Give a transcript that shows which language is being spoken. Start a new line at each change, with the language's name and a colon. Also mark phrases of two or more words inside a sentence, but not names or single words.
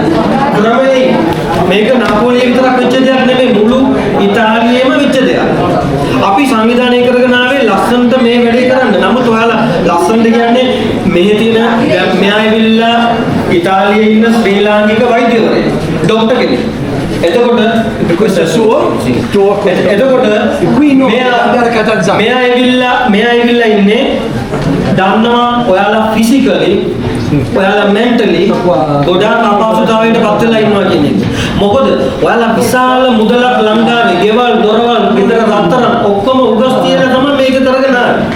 Sinhala: ක්‍රමයේ මේක නාපෝලිය විතරක් වෙච්ච දෙයක් නෙමෙයි, මුළු ඉතාලියේම වෙච්ච දෙයක්. අපි සංවිධානය කරගෙන ආවේ ලස්සනට මේ වැඩේ කරන්න. නමුත් ඔයාලා ලස්සනට කියන්නේ මෙහි තියෙන මෙයා ඇවිල්ලා ඉතාලියේ ඉන්න ශ්‍රී ලාංකික වෛද්‍යවරයෙක්, ડોක්ටර් කෙනෙක්. එතකොට
Italian: questo è suo?
Sinhala: එතකොට මෙයා ඇවිල්ලා ඉන්නේ දන්නවා ඔයාලා ෆිසිකලි ඔයාලා මෙන්ටලි ගොඩාක් අපහසුතාවයකට පත් වෙලා ඉන්නවා කියන එක. මොකද ඔයාලා විශාල මුදලක් ලංකාවේ ගෙවල් දොරවල් ගෙදර රත්තරන් ඔක්කොම උගස් තියලා තමයි මේක කරගෙන ආවේ.